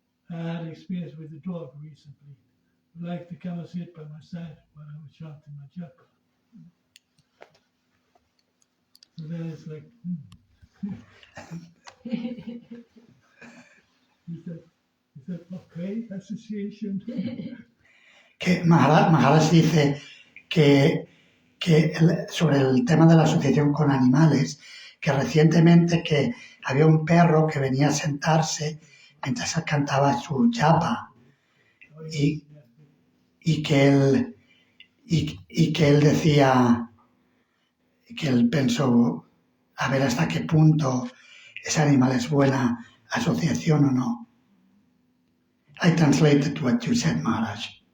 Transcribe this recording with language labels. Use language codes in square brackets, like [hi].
[en] I had experience with a dog recently. Who liked to come and sit by my side while I was chanting my japa. So then it's like, is that okay? Association? [es] Que Maharaj dice que sobre el tema de la asociación con animales, que recientemente que había un perro que venía a sentarse mientras él cantaba su japa y que él decía, que él pensó a ver hasta qué punto ese animal es buena asociación o no. [en] I translated what you said, Maharaj.